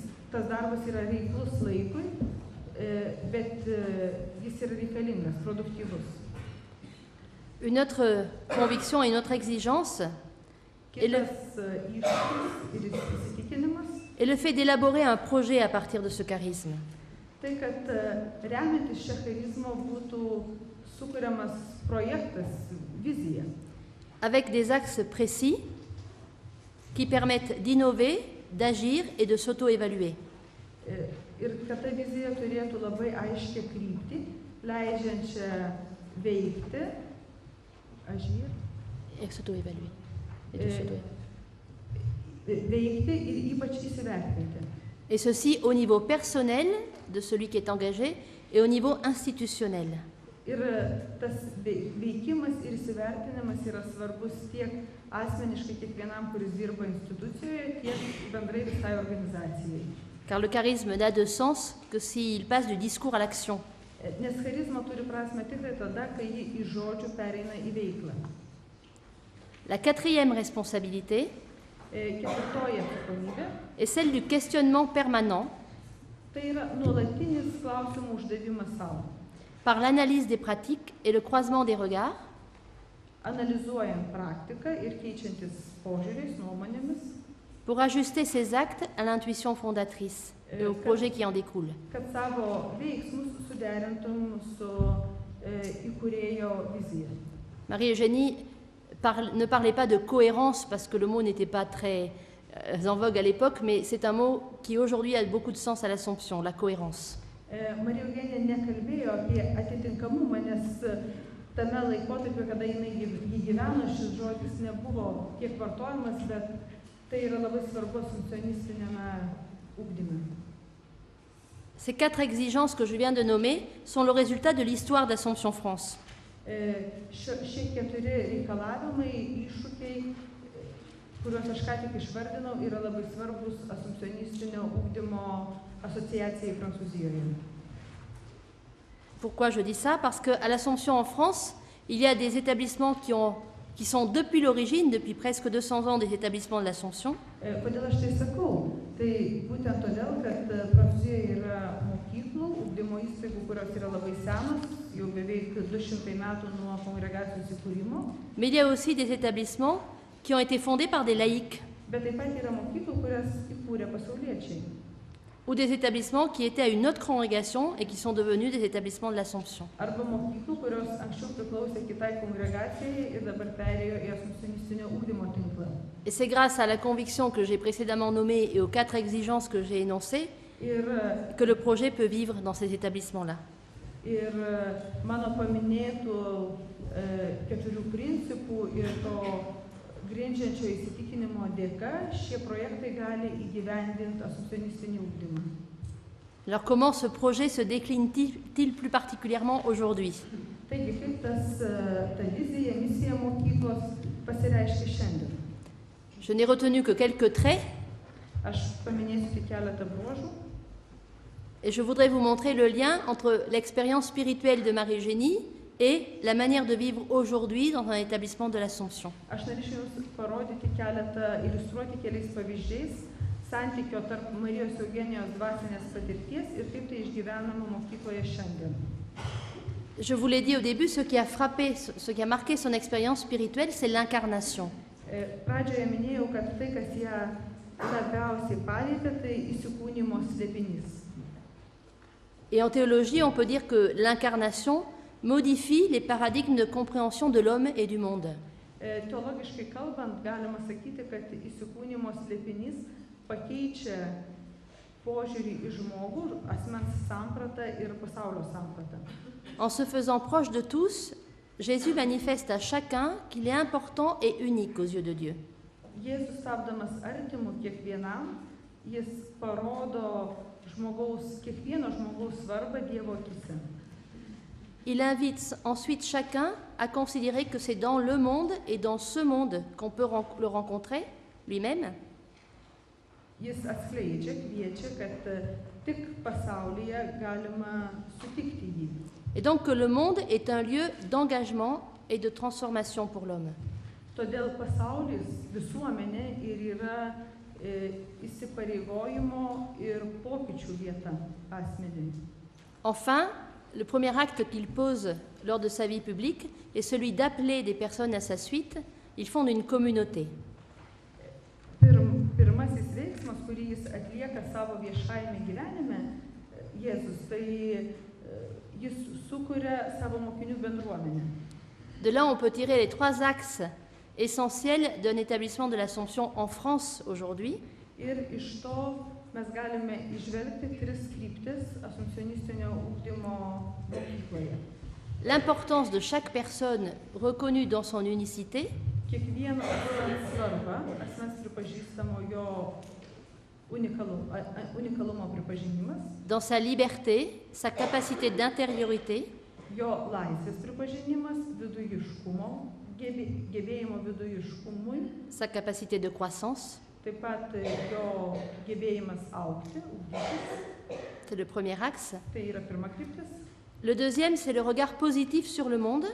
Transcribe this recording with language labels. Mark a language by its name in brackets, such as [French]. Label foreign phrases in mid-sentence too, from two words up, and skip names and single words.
[Lithuanian] Tas darbas yra reiklus laikui, bet jis yra reikalingas, produktyvus. [French] Une autre conviction et une autre exigence est le fait d'élaborer un projet à partir de ce charisme. [Lithuanian] Tai, kad remiantis šią charizmą būtų sukuriamas projektas, vizija, [French] avec des axes précis qui permettent d'innover, d'agir et de s'auto-évaluer. [Lithuanian] ir kad ta vizija turėtų labai aiškią kryptį, leidžiančią veikti, [French] agir, Et s'auto-évaluer. Et de s'auto-évaluer. [Lithuanian] veikti ir ypač įsivertinti. [French] Et ceci au niveau personnel de celui qui est engagé et au niveau institutionnel. [Lithuanian] Ir tas veikimas ir įsivertinimas yra svarbus tiek asmeniškai kiekvienam, kuris dirba institucijoje, tiek bendrai visai organizacijai. [French] Car le charisme n'a de sens que s'il passe du discours à l'action. [Lithuanian] Nes charizma turi prasme tik tai tada, kai ji iš žodžių pereina į veiklą. [French] La quatrième responsabilité [Lithuanian] Ketvirtoji atsakomybė [French] est celle du questionnement permanent [Lithuanian] tai yra nuolatinis klausimų uždavimas savo. [French] par l'analyse des pratiques et le croisement des regards, [Lithuanian] Analizuojant praktiką ir keičiantis požiūriais, nuomonėmis, [French] pour ajuster ses actes à l'intuition fondatrice et au projet qui en découle. [Lithuanian] kad savo veiksmus suderintum su įkūrėjo vizija. [French] Marie-Eugénie ne parlait pas de cohérence parce que le mot n'était pas très en vogue à l'époque, mais c'est un mot qui aujourd'hui a beaucoup de sens à l'Assomption, la cohérence. [Lithuanian] Marija Eugenija nekalbėjo apie atitinkamumą, nes tame laikotarpiu, kada jinai gyveno, šis žodis nebuvo tiek vartojamas, bet tai yra labai svarbus funkcionistinėme ugdyme. [French] Ces quatre exigences que je viens de nommer sont le résultat de l'histoire d'Assomption France. [Lithuanian] Šie keturi reikalavimai, iššūkiai, kuriuos aš ką tik išvardinau, yra labai svarbus asumpcionistinio ugdymo asociacijai Prancūzijoje. [French] Pourquoi je dis ça? Parce qu'à l'Assomption en France, il y a des établissements qui sont depuis l'origine, depuis presque 200 ans, des établissements de l'Assomption. [Lithuanian] Kodėl aš tai sakau? Tai būtent todėl, kad Prancūzijoje yra mokyklų, ugdymo įstaigų, kurios yra labai senos, jau beveik 200 metų nuo kongregacijos įkūrimo. [French] Mais il y a aussi des établissements qui ont été fondés par des laïcs [Lithuanian] Bet taip pat yra mokyklų, kurias įkūrė pasauliečiai. [French] ou des établissements qui étaient à une autre congrégation et qui sont devenus des établissements de l'Assomption. [Lithuanian] Arba mokyklų, kurios anksčiau priklausė kitai kongregacijai ir dabar perėjo į asumpcionistinio ugdymo tinklą. [French] Et c'est grâce à la conviction que j'ai précédemment nommée et aux quatre exigences que j'ai énoncées [Lithuanian] Ir, [French] que le projet peut vivre dans ces établissements-là. [Lithuanian] ir mano paminėtų keturių principų ir to grindžiančio įsitikinimo dėka šie projektai gali įgyvendinti asumpcionistinį ugdymą. [French] Alors comment ce projet se décline-t-il plus particulièrement aujourd'hui? [Lithuanian] Taigi, kaip ta vizija, misija mokyklos pasireiškia šiandien? [French] Je n'ai retenu que quelques traits [Lithuanian] Aš paminėsiu tik keletą bruožų. [French] et je voudrais vous montrer le lien entre l'expérience spirituelle de Marie-Eugénie et la manière de vivre aujourd'hui dans un établissement de l'Assomption. [Lithuanian] Aš norėčiau Jums parodyti keletą, iliustruoti keliais pavyzdžiais santykio tarp Marijos Eugenijos dvasinės patirties ir kaip tai išgyvenama mokykloje šiandien. [French] Je vous l'ai dit au début, ce qui a marqué son expérience spirituelle, c'est l'incarnation. [Lithuanian] Pradžioje minėjau, kad tai, kas ją labiausiai palietė, tai įsikūnimo slėpinys. [French] Et en théologie, on peut dire que l'incarnation modifie les paradigmes de compréhension de l'homme et du monde. [Lithuanian] Teologiškai kalbant, galima sakyti, kad įsikūnimo slėpinys pakeičia požiūrį į žmogų, asmens sampratą ir pasaulio sampratą. [French] En se faisant proche de tous, Jésus manifeste à chacun qu'il est important et unique aux yeux de Dieu. [Lithuanian] Jėzus tapdamas artimu kiekvienam, jis parodo kiekvieno žmogaus svarbą Dievo akyse. [French] Il invite ensuite chacun à considérer que c'est dans le monde et dans ce monde qu'on peut le rencontrer lui-même. [Lithuanian] Jis atskleidžia, kviečia, kad tik pasaulyje galima sutikti jį. [French] Et donc que le monde est un lieu d'engagement et de transformation pour l'homme. [Lithuanian] Todėl pasaulis, visuomenė ir yra įsipareigojimo ir pokyčių vieta asmeniui. [French] Enfin, le premier acte qu'il pose lors de sa vie publique est celui d'appeler des personnes à sa suite. Il fonde une communauté. [Lithuanian] Pirmasis veiksmas, kurį jis atlieka savo viešajame gyvenime, Jėzus, tai jis sukuria savo mokinių bendruomenę. [French] De là, on peut tirer les 3 axes essentiels d'un établissement de l'Assomption en France aujourd'hui. [Lithuanian] Ir iš to mes galime išvelgti 3 kryptis asumpcionistinio ugdymo mokykloje. [French] L'importance de chaque personne reconnue dans son unicité, [Lithuanian] Kiekvieno svarbą, asmens pripažįstamo jo unikalumo pripažinimas, [French] dans sa liberté, sa capacité d'intériorité, [Lithuanian] jo laisvės pripažinimas, vidujiškumo, gebėjimo vidujiškumui, [French] sa capacité de croissance, [Lithuanian] taip pat jo gebėjimas augti, ugdytis, [French] c'est le premier axe. [Lithuanian] tai yra pirma kryptis. [French] Le deuxième, c'est le regard positif sur le monde,